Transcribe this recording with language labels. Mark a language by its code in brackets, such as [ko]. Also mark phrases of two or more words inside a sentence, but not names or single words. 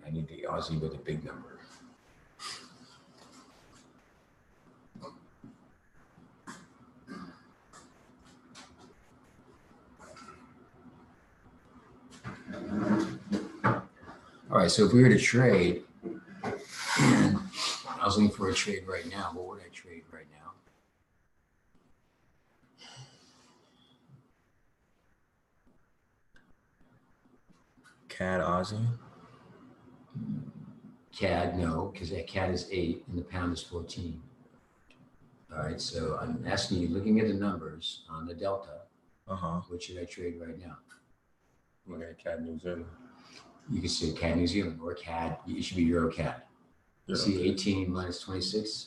[en] I need the Aussie with a big number. All right, so if we were to trade, and I was looking for a trade right now, what would I trade right now? CAD Aussie. CAD, no, because that CAD is 8 and the pound is 14. All right, so I'm asking you, looking at the numbers on the delta, what should I trade right now? Look at CAD New Zealand. You can say CAD New Zealand or CAD. It should be Euro CAD. You see 18 minus 26?